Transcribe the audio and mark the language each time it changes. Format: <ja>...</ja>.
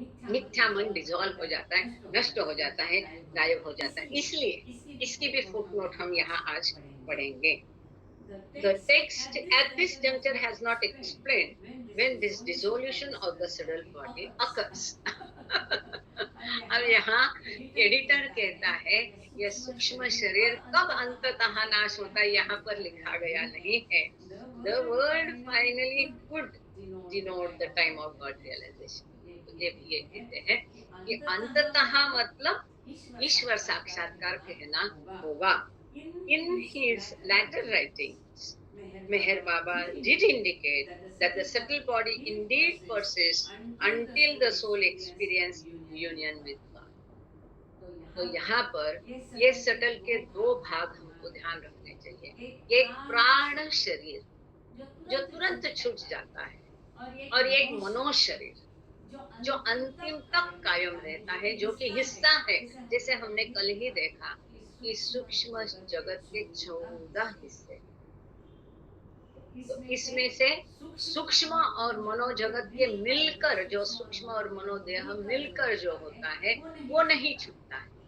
<hi>मिथ्या मन डिसॉल्व हो जाता है, नष्ट हो जाता है, गायब हो जाता है। इसलिए इसकी भी फुटनोट हम यहाँ आज पढ़ेंगे।</hi> <en>The text at this juncture has not explained when this dissolution of the subtle body occurs।</en> <hi>अब यहाँ एडिटर कहता है यह सूक्ष्म शरीर कब अंततः नाश होता है, यहाँ पर लिखा गया नहीं है।</hi> <en>The word finally could denote the time of God realization।</en> <hi>ये कहते हैं कि अंततः मतलब ईश्वर साक्षात्कार कहना होगा।</hi> <en>In his latter writings, Meher Baba did indicate that the subtle body indeed persists until the soul experiences union with God.</en> <hi>तो यहाँ पर ये सटल के दो भाग हमको ध्यान रखने चाहिए। एक प्राण शरीर जो तुरंत छूट जाता है और एक मनो शरीर जो अंतिम तक कायम रहता है, जो कि हिस्सा है, जैसे हमने कल ही देखा कि सूक्ष्म जगत के 14 हिस्से, तो इसमें से सूक्ष्म और मनोजगत के मिलकर जो सूक्ष्म और मनोदेह मिलकर जो होता है वो नहीं छूटता है।</hi>